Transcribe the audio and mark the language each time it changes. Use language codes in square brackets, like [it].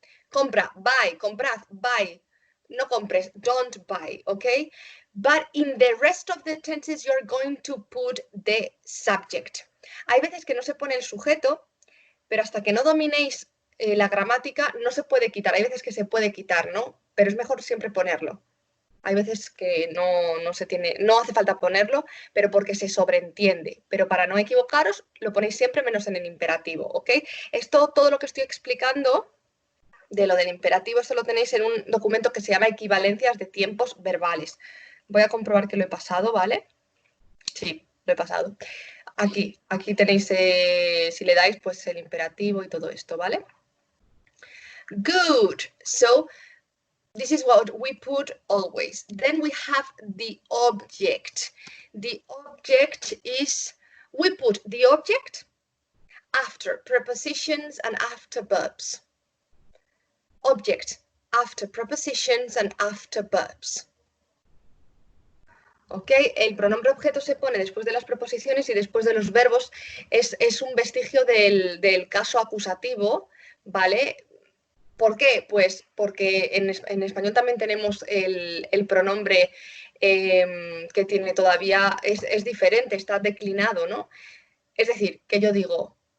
[es] Compra, [en] buy, [es] comprad, [en] buy. [es] No compres, [en] don't buy, okay? But in the rest of the tenses, you're going to put the subject. [es] Hay veces que no se pone el sujeto, pero hasta que no dominéis la gramática, no se puede quitar. Hay veces que se puede quitar, ¿no? Pero es mejor siempre ponerlo. Hay veces que no se tiene, no hace falta ponerlo, pero porque se sobreentiende. Pero para no equivocaros, lo ponéis siempre menos en el imperativo, ¿ok? Esto, todo lo que estoy explicando de lo del imperativo, esto lo tenéis en un documento que se llama equivalencias de tiempos verbales. Voy a comprobar que lo he pasado, ¿vale? Sí, lo he pasado. Aquí tenéis, si le dais, pues el imperativo y todo esto, ¿vale? [en] Good. So, this is what we put always. Then we have the object. The object is, we put the object after prepositions and after verbs. Object after prepositions and after verbs. ¿Ok? [es] El pronombre objeto se pone después de las preposiciones y después de los verbos. Es un vestigio del caso acusativo, ¿vale? ¿Por qué? Pues porque en español también tenemos el pronombre que tiene todavía, es diferente, está declinado, ¿no? Es decir, que yo digo,